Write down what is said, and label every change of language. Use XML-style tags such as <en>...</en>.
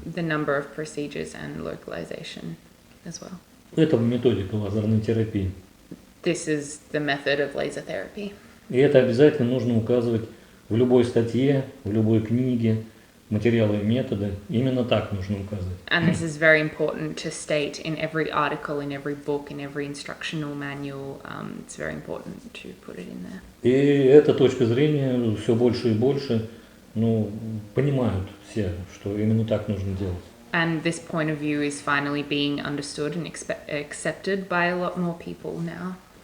<en>The number of procedures and localization as well.</en> <ru>Это методика лазерной терапии.</ru> <en>This is the method of laser therapy.</en> <ru>И это обязательно нужно указывать в любой статье, в любой книге, материалы и методы. Именно так нужно указывать.</ru> <en>And this is very important to state in every article, in every book, in every instructional manual. It's very important to put it in there.</en> <ru>И эта точка зрения все больше и больше понимают все, что именно так нужно делать.</ru> <en>And this point of view is finally being understood and accepted by a lot more people now.</en>